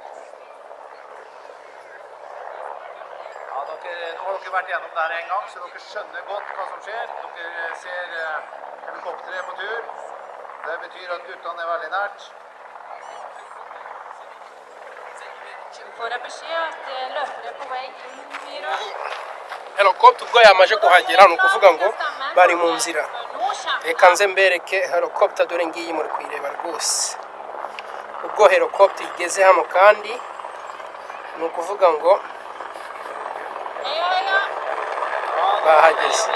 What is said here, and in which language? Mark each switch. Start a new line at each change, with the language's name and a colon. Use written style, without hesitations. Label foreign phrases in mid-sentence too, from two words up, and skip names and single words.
Norwegian: Ja, nå har dere vært gjennom der en gang, så dere skjønner godt hva som skjer. Dere ser helikopteret på tur. Det betyr at guttene er veldig nært. Får jeg beskjed at løpere er på vei inn i rød.
Kinyarwanda: Helikopter ubwo yamaze kuhagera ni ukuvuga ngo bari mu nzira. Reka nze mbereke helikopter dore ngiyi muri kuyireba rwose. Ubwo helikopter igeze hano kandi ni ukuvuga ngo bahageze.